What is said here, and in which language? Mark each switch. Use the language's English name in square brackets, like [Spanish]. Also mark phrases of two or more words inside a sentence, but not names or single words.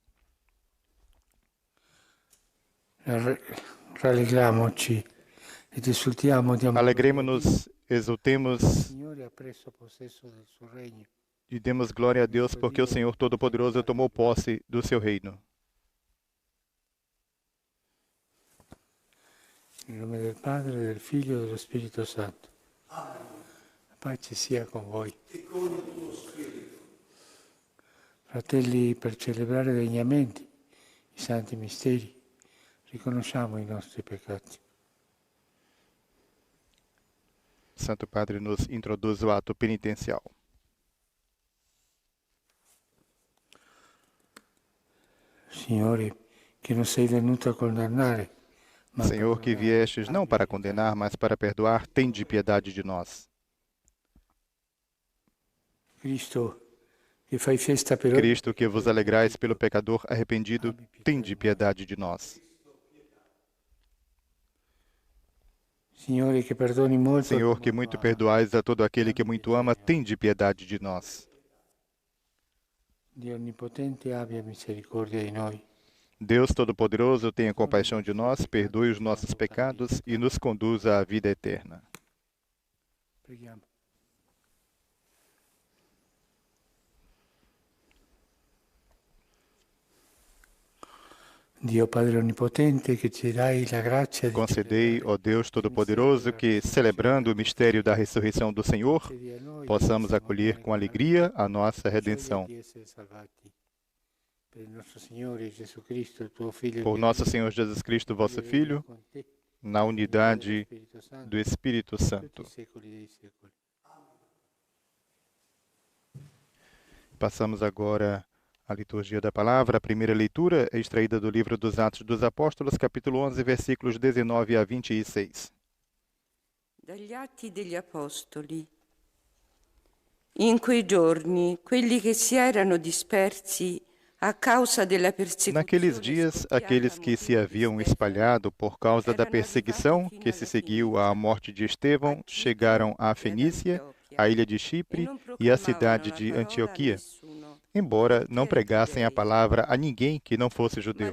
[Portuguese] Alegremos-nos, exultemos e demos glória a Deus, porque o Senhor Todo-Poderoso tomou posse do seu reino. [Italian] In nome del Padre, del Figlio e dello Spirito Santo. La pace sia con voi. E con il tuo spirito. Fratelli, per celebrare degnamente i santi misteri, riconosciamo i nostri peccati. [Portuguese] Santo Padre nos introduz o ato penitencial. [Italian] Signore, che non sei venuto a condannare, [Portuguese] Senhor, que viestes não para condenar, mas para perdoar, tende piedade de nós. [Italian] Cristo, che fai festa per [Portuguese] Cristo, que vos alegrais pelo pecador arrependido, tende piedade de nós. [Italian] Signore, che perdoni molto, [Portuguese] Senhor, que muito perdoais a todo aquele que muito ama, tende piedade de nós. [Italian] Dio Onnipotente abbia misericordia di noi. [Portuguese] Deus Todo-Poderoso, tenha compaixão de nós, perdoe os nossos pecados e nos conduza à vida eterna. [Italian] Preghiamo. Dio Padre Onnipotente, che ci dai la grazia di [Portuguese] Concedei, ó Deus Todo-Poderoso, que, celebrando o mistério da ressurreição do Senhor, [Italian] concedi a noi [Portuguese] possamos acolher com alegria a nossa redenção. [Italian] di essere salvati. Per il nostro Signore Gesù Cristo, il tuo Figlio, [Portuguese] Por nosso Senhor Jesus Cristo, vosso Filho, [Italian] con te, [Portuguese] na unidade [Italian] Spirito Santo, [Portuguese] do Espírito [Italian] tutti [Portuguese] Santo. [Italian] i secoli dei secoli. [Portuguese] Passamos agora à liturgia da palavra. A primeira leitura é extraída do livro dos Atos dos Apóstolos, capítulo 11, versículos 19 a 26. [Italian] Dagli Atti degli Apostoli. In quei giorni, quelli che si erano dispersi a causa della persecuzione [Portuguese] Naqueles dias, aqueles que se haviam espalhado por causa da perseguição que se seguiu à morte de Estevão chegaram à Fenícia, à ilha de Chipre e à cidade de Antioquia, embora não pregassem a palavra a ninguém que não fosse judeu.